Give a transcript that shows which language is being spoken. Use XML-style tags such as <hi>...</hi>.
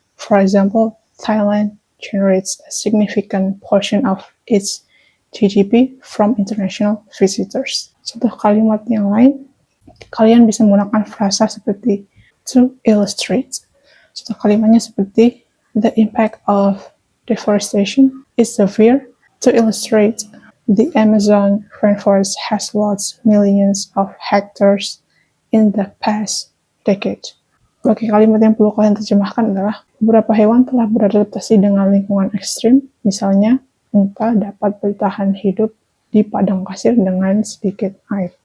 <en>For example, Thailand generates a significant portion of its GDP from international visitors.</en> <id>Contoh kalimat yang lain, kalian bisa menggunakan frasa seperti to illustrate. Contoh kalimatnya seperti</id> <en>the impact of deforestation is severe. To illustrate, the Amazon rainforest has lost millions of hectares in the past decade.</en> <id>Bagi kalimat yang perlu kalian terjemahkan adalah beberapa hewan telah beradaptasi dengan lingkungan ekstrim, misalnya unta dapat bertahan hidup di padang pasir dengan sedikit air.</id>